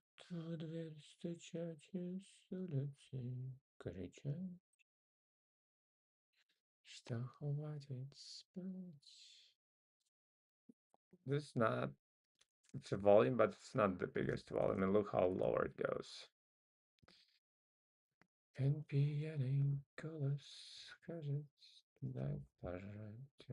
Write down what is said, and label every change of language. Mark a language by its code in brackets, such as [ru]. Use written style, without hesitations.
[ru] Дверь стучать с улицы, кричать, что хватит спать. [en] This is not, it's a volume, but it's not the biggest volume. And look how lower it goes. [ru] And пьяный голос скажет, дай пожрать.